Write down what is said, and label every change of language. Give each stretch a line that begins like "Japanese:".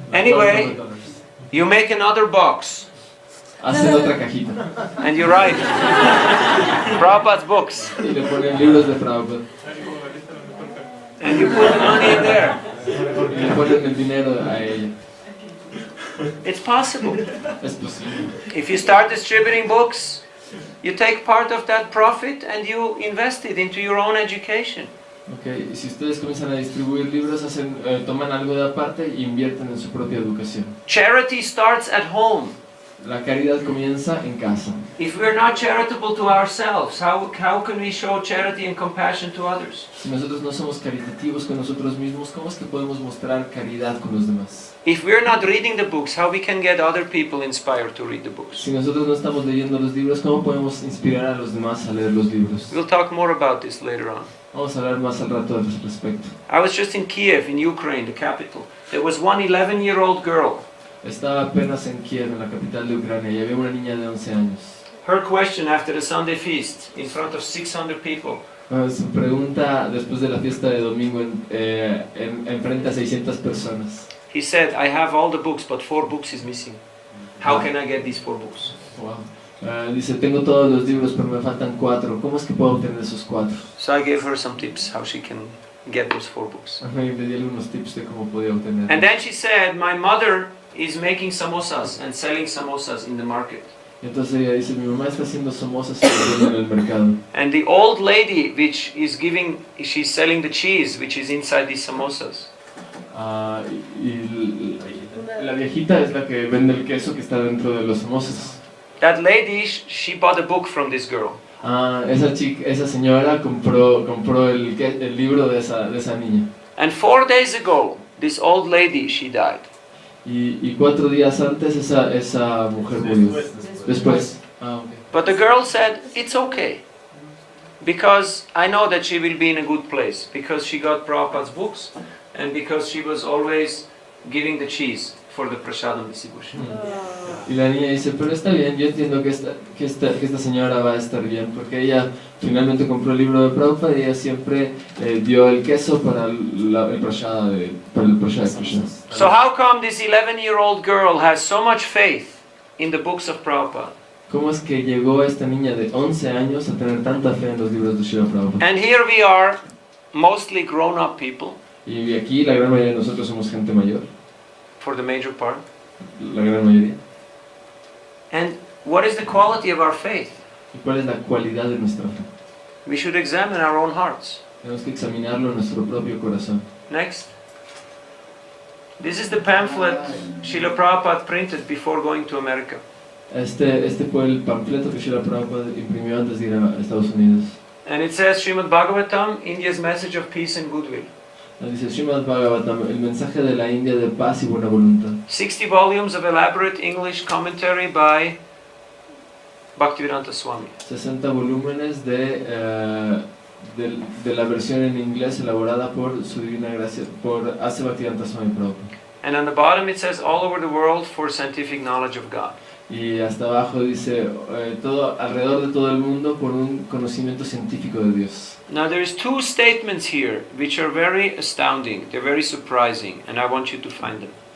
English: Anyway, you make another box
Spanish: Hacen otra cajita
English: and you write Prabhupada's books
Spanish: y le ponen libros de Prabhupada
English: and you put the money in there.
Spanish: y le ponen el dinero a ella.
English: It's possible.
Spanish: Es posible.
English: If you start distributing books, you take part of that profit and you invest it into your own education. Okay.
Spanish: Y si ustedes comienzan a distribuir libros, toman algo de aparte e invierten en su propia educación.
English: Charity starts at home.
Spanish: La caridad comienza en casa.
English: If we're not charitable to ourselves, how can we show charity and compassion to others?
Spanish: Si nosotros no somos caritativos con nosotros mismos, ¿cómo es que podemos mostrar caridad con los demás?
English: If we're not reading the books, how we can get other people inspired to read the books?
Spanish: Si nosotros no estamos leyendo los libros, ¿cómo podemos inspirar a los demás a leer los libros?
English: We'll talk more about this later on.
Spanish: Vamos a hablar más al rato al respecto.
English: I was just in Kiev, in Ukraine, the capital. There was one 11-year-old girl.
Spanish: Estaba apenas en Kiev, en la capital de Ucrania, y había una niña de 11 años.
English: Her question after the Sunday feast, in front of 600 people.
Spanish: Su pregunta después de la fiesta de domingo en frente a 600 personas.
English: He said, I have all the books, but 4 books is missing. How can I get these 4 books? Wow.
Spanish: Dice, tengo todos los libros, pero me faltan 4. ¿Cómo es que puedo obtener esos 4?
English: So I gave her some tips how she can get those 4 books.
Spanish: Le di algunos tips de cómo podía obtener.
English: And then she said, my mother is making samosas and selling samosas in the market.
Spanish: Entonces ella dice, mi mamá está haciendo samosas y vendiendo en el mercado.
English: And the old lady which is giving, she's selling the cheese which is inside these samosas.
Spanish: Y la viejita es la que vende el queso que está dentro de los samosas.
English: That lady, she bought a book from this girl.
Spanish: Esa señora compró el libro de esa niña.
English: And 4 days ago, this old lady, she died.
Spanish: Y 4 días antes esa mujer murió. Después. Okay.
English: But the girl said, it's okay. Because I know that she will be in a good place. Because she got Prabhupada's books. And because she was always giving the cheese for the prasadam distribution.
Spanish: Y la niña dice, pero está bien, yo entiendo que esta señora va a estar bien, porque ella finalmente compró el libro de Prabhupada y ella siempre dio el queso para el prasada de Krishna.
English: So how come this 11-year-old girl has so much faith in the books of Prabhupada?
Spanish: ¿Cómo es que llegó esta niña de 11 años a tener tanta fe en los libros de Srila Prabhupada?
English: And here we are, mostly grown-up people.
Spanish: Y aquí la gran mayoría de nosotros somos gente mayor.
English: For the major part.
Spanish: La gran mayoría.
English: And what is the quality of our faith?
Spanish: ¿Y cuál es la cualidad de nuestra fe?
English: We should examine our own hearts.
Spanish: Tenemos que examinarlo en nuestro propio corazón.
English: Next. This is the pamphlet Srila Prabhupada printed before going to America.
Spanish: Este fue el panfleto que Srila Prabhupada imprimió antes de ir a Estados Unidos.
English: And it says Srimad Bhagavatam, India's message of peace and goodwill.
Spanish: Dice Srimad Bhagavatam, el mensaje de la India de paz y buena voluntad.
English: 60 volumes of elaborate English commentary by Bhaktivedanta Swami.
Spanish: 60 volúmenes de la versión en inglés elaborada por su divina gracia, por Ase Bhaktivedanta Swami Prabhupada.
English: And on the bottom it says all over the world for scientific knowledge of God.
Spanish: Y hasta abajo dice todo alrededor de todo el mundo por un conocimiento científico de Dios.
English: Now there's two statements here which are very astounding, they're very surprising, and I want you to find them.